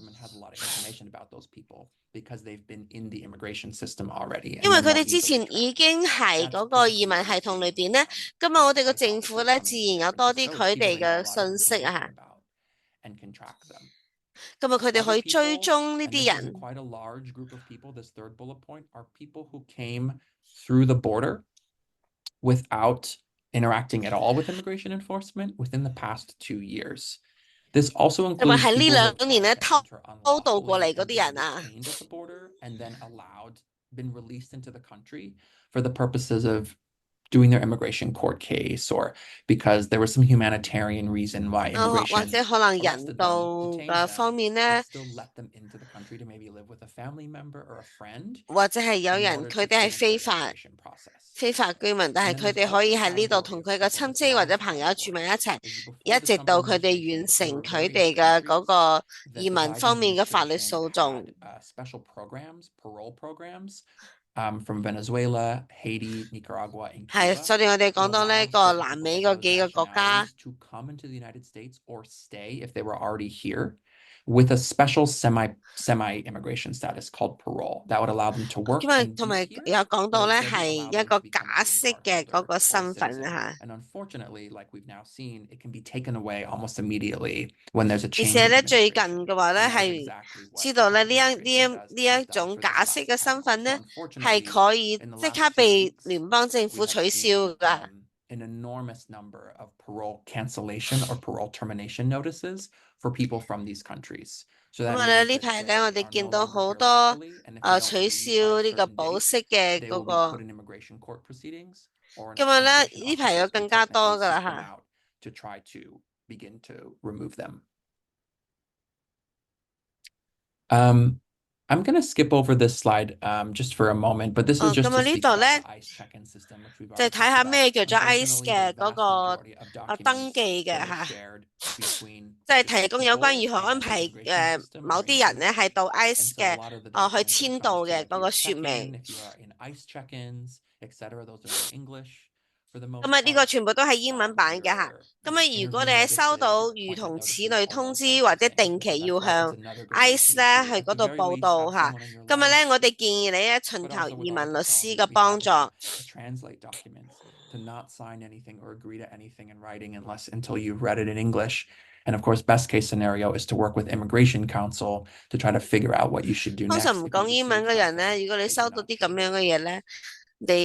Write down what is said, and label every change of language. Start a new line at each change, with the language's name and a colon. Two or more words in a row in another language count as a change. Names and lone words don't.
Cantonese: 因為佢哋之前已經係嗰個移民系統裏邊咧，今日我哋嘅政府咧自然有多啲佢哋嘅信息啊。今日佢哋可以追蹤呢啲人。
English: Without interacting at all with immigration enforcement within the past 2 years. This also includes
Cantonese: 同埋係呢 2 年咧偷渡過嚟嗰啲人啊。
English: And then been released into the country for the purposes of doing their immigration court case or because there was some humanitarian reason why immigration
Cantonese: 或者可能人道嘅方面咧，或者係有人佢哋係非法居民，但係佢哋可以喺呢度同佢嘅親戚或者朋友住埋一齊，一直到佢哋完成佢哋嘅嗰個移民方面嘅法律訴訟。
English: Special programs, parole programs. From Venezuela, Haiti, Nicaragua, and Cuba.
Cantonese: 係，所以我哋講到呢個南美嗰幾個國家。
English: To come into the United States or stay if they were already here, with a special semi-immigration status called parole that would allow them to work.
Cantonese: 因為同埋有講到咧係一個假釋嘅嗰個身份嚇。
English: And unfortunately, like we've now seen, it can be taken away almost immediately when there's a change.
Cantonese: 而且咧最近嘅話咧係知道咧呢一種假釋嘅身份咧係可以即刻被聯邦政府取消㗎。
English: An enormous number of parole cancellation or parole termination notices for people from these countries.
Cantonese: 咁我哋呢排咧，我哋見到好多取消呢個保釋嘅嗰個。咁咧呢排有更加多㗎啦嚇。
English: To try to begin to remove them. I'm going to skip over this slide just for a moment, but this is just
Cantonese: 咁啊呢度咧，就睇下咩叫做 ICE 嘅嗰個登記嘅嚇，即係提供有關如何安排某啲人咧係到 ICE 嘅去簽到嘅嗰個説明。咁啊呢個全部都係英文版嘅嚇。咁啊如果你係收到如同此類通知或者定期要向 ICE 咧去嗰度報到嚇，今日咧我哋建議你咧尋求移民律師嘅幫助。
English: To not sign anything or agree to anything in writing until you've read it in English. And of course, best case scenario is to work with Immigration Counsel to try to figure out what you should do next.
Cantonese: 通常唔講英文嘅人咧，如果你收到啲咁樣嘅嘢咧，